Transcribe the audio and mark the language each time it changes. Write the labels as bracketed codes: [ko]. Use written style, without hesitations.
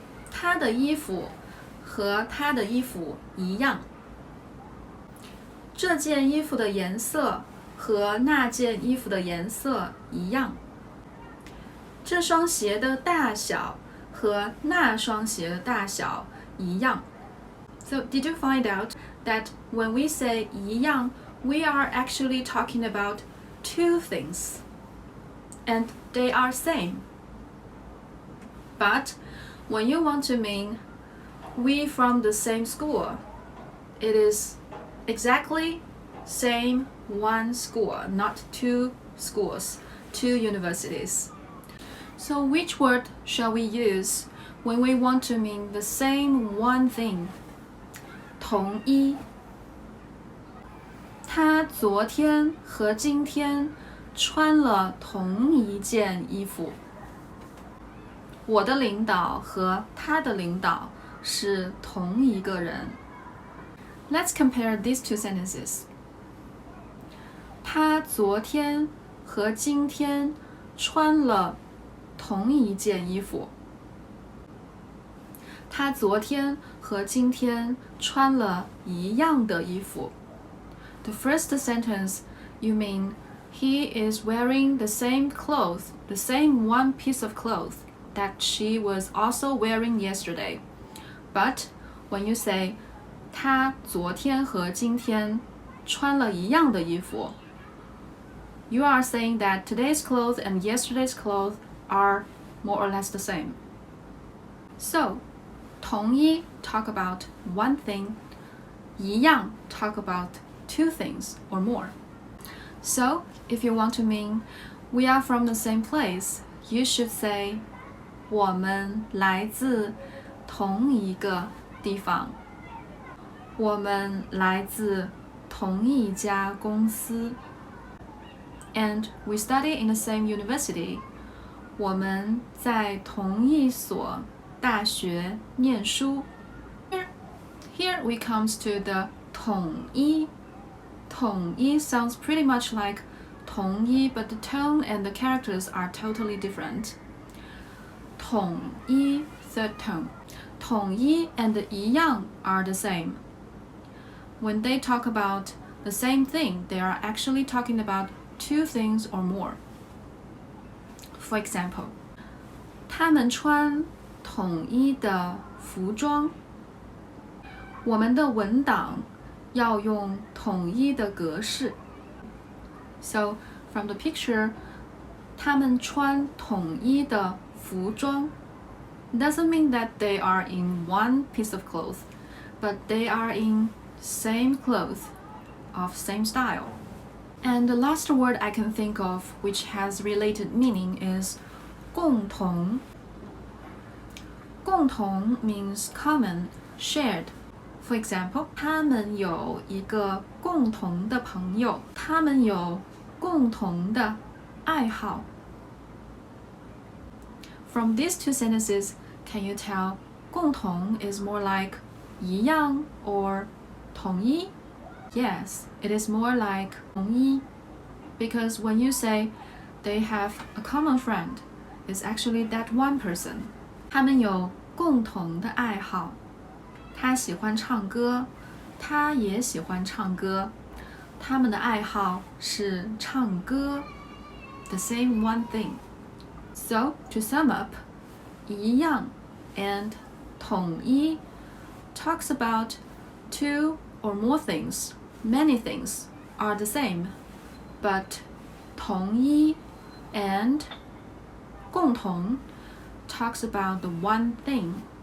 [zh] 他的衣服和他的衣服一样。这件衣服的颜色和那件衣服的颜色一样。这双鞋的大小和那双鞋的大小一样。 [en] So did you find out that when we say 一样, we are actually talking about two things, and they are same. But when you want to mean we from the same school, it is exactly same one school, not two schools, two universities. So which word shall we use when we want to mean the same one thing? [zh] 同一。他昨天和今天穿了同一件衣服。我的领导和他的领导是同一个人。 [en] Let's compare these two sentences. [zh] 他昨天和今天穿了同一件衣服。他昨天和今天穿了一样的衣服。 [en] The first sentence, you mean he is wearing the same clothes, the same one piece of clothes that she was also wearing yesterday. But when you say [zh] 他昨天和今天穿了一样的衣服, [en] you are saying that today's clothes and yesterday's clothes are more or less the same. So, 同一 talk about one thing, 一样 talk about two things or more. So, if you want to mean we are from the same place, you should say [zh] 我们来自同一个地方。我们来自同一家公司。 [en] And we study in the same university. [zh] 我们在同一所大学念书。 [en] Here we comes to the 统一。 统一 sounds pretty much like 同一, but the tone and the characters are totally different. 统一 third tone. 统一 and 一样 are the same. When they talk about the same thing, they are actually talking about two things or more. For example, [zh] 他们穿统一的服装。我们的文档要用统一的格式。 [en] So, from the picture, [zh] 他们穿统一的服装 [en] doesn't mean that they are in one piece of clothes, but they are in same clothes of same style. And the last word I can think of which has related meaning is 共同。共同 means common, shared. For example, [zh] 他们有一个共同的朋友。他们有共同的爱好。 [en] From these two sentences, can you tell 共同 is more like 一样 or 统一? Yes, it is more like 统一, because when you say they have a common friend, it's actually that one person. [zh] 他们有共同的爱好。他喜欢唱歌，他也喜欢唱歌。他们的爱好是唱歌。 [en] The same one thing. So, to sum up, 一样 and 统一 talks about two or more things. Many things are the same, but 统一 and 共同 talks about the one thing.